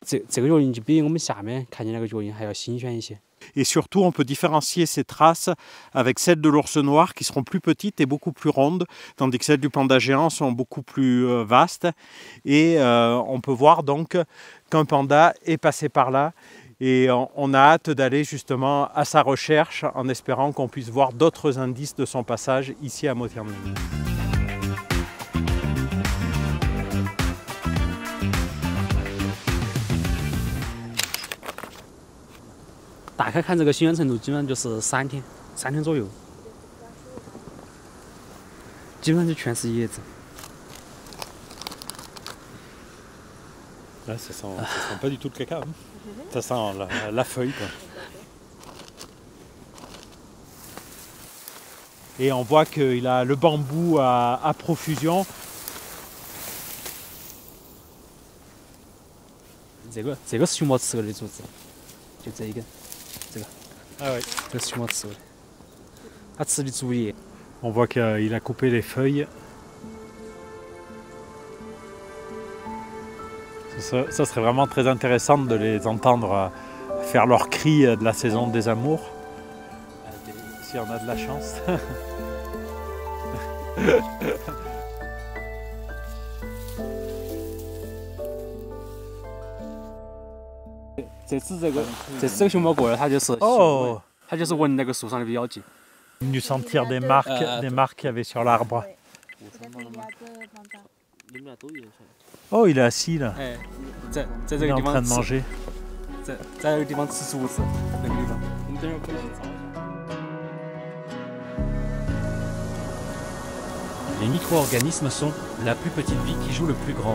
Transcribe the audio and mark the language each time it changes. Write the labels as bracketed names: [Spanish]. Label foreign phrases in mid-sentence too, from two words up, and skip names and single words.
[French] Et surtout, on peut différencier ces traces avec celles de l'ours noir qui seront plus petites et beaucoup plus rondes, tandis que celles du panda géant sont beaucoup plus vastes. Et on peut voir donc qu'un panda est passé par là. Et on a hâte d'aller justement à sa recherche en espérant qu'on puisse voir d'autres indices de son passage ici à Mo Tianling. [Chinese] 打开看这个新鲜程度，基本上就是3天左右，基本上就全是叶子。 [French] Là, ça sent pas du tout le caca. Hein. Ça sent la feuille, quoi. Et on voit qu'il a le bambou à profusion. [Chinese] 这个是熊猫吃过的竹子，就这一根，这个。 [French] Ah oui. [Chinese] 这是熊猫吃过的，它吃的竹叶。 [French] On voit qu'il a coupé les feuilles. Ça serait vraiment très intéressant de les entendre faire leurs cris de la saison des amours. Si on a de la chance. [Chinese] 这次这个熊猫过来，它就是它就是闻那个树上的标记。 [French] Venu sentir des marques qu'il y avait sur l'arbre. Oh, il est assis là. Il est en train de manger. Les micro-organismes sont la plus petite vie qui joue le plus grand rôle.